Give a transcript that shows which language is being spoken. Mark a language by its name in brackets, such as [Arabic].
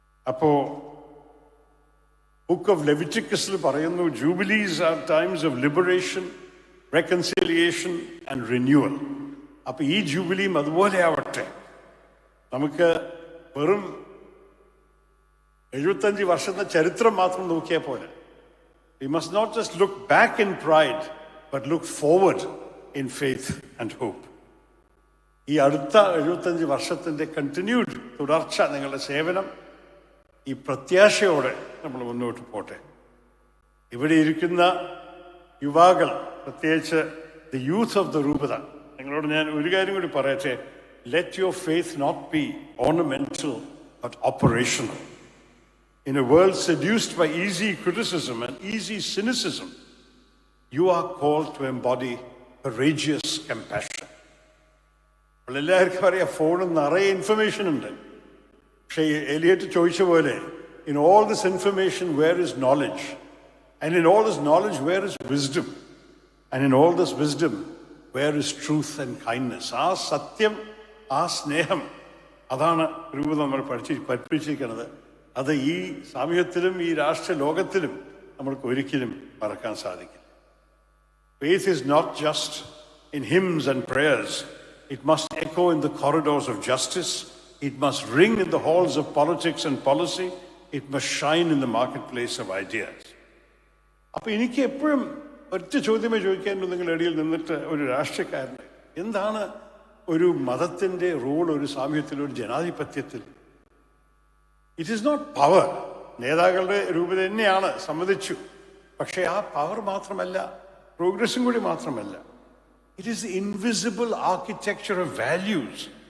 [Malayalam] അപ്പോൾ [English] book of ലെവിറ്റിക്കസിൽ [Malayalam] പറയുന്നു, [English] Jubilees are times of liberation, reconciliation and renewal. [Malayalam] അപ്പോൾ ഈ ജൂബിലിയും അതുപോലെ ആവട്ടെ. നമുക്ക് വെറും 75 വർഷത്തെ ചരിത്രം മാത്രം നോക്കിയാൽ പോലെ. [English] We must not just look back in pride, but look forward in faith and hope. [Malayalam] ഈ അടുത്ത 75 വർഷത്തിൻ്റെ കണ്ടിന്യൂഡ് തുടർച്ച, നിങ്ങളുടെ സേവനം ഈ പ്രത്യാശയോടെ നമ്മൾ മുന്നോട്ട് പോട്ടെ. ഇവിടെ ഇരിക്കുന്ന യുവാക്കൾ, പ്രത്യേകിച്ച് [English] the youth of the രൂപത, [Malayalam] നിങ്ങളോട് ഞാൻ ഒരു കാര്യം കൂടി പറയട്ടെ. [English] Let your faith not be ornamental but operational. In a world seduced by easy criticism and easy cynicism, you are called to embody courageous compassion. [Malayalam] എല്ലാവർക്കും അറിയാം, ഫോണിൽ നിറയെ ഇൻഫർമേഷൻ ഉണ്ട്. പക്ഷേ എലിയറ്റ് ചോദിച്ച പോലെ, [English] in all this information where is knowledge, and in all this knowledge where is wisdom, and in all this wisdom where is truth and kindness. [Malayalam] ആ സത്യം, ആ സ്നേഹം, അതാണ് രൂപത നമ്മൾ പഠിപ്പിച്ചിരിക്കുന്നത്. അത് ഈ സാമൂഹ്യത്തിലും ഈ രാഷ്ട്ര ലോകത്തിലും നമ്മൾക്ക് ഒരിക്കലും മറക്കാൻ സാധിക്കില്ല. [English] Faith is not just in hymns and prayers. It must echo in the corridors of justice. It must ring in the halls of politics and policy. It must shine in the marketplace of ideas. [Malayalam] അപ്പോൾ എനിക്ക് എപ്പോഴും ഒറ്റ ചോദ്യമേ ചോദിക്കാനുള്ളൂ നിങ്ങളുടെ ഇടയിൽ നിന്നിട്ട്, ഒരു രാഷ്ട്രീയക്കാരന് എന്താണ് ഒരു മതത്തിൻ്റെ റോൾ ഒരു സാമൂഹ്യത്തിൽ, ഒരു ജനാധിപത്യത്തിൽ? [English] It is not power. [Malayalam] നേതാക്കളുടെ രൂപത തന്നെയാണ്, സമ്മതിച്ചു. പക്ഷേ ആ പവർ മാത്രമല്ല, പ്രോഗ്രസും കൂടി മാത്രമല്ല, [English] It is invisible architecture of values.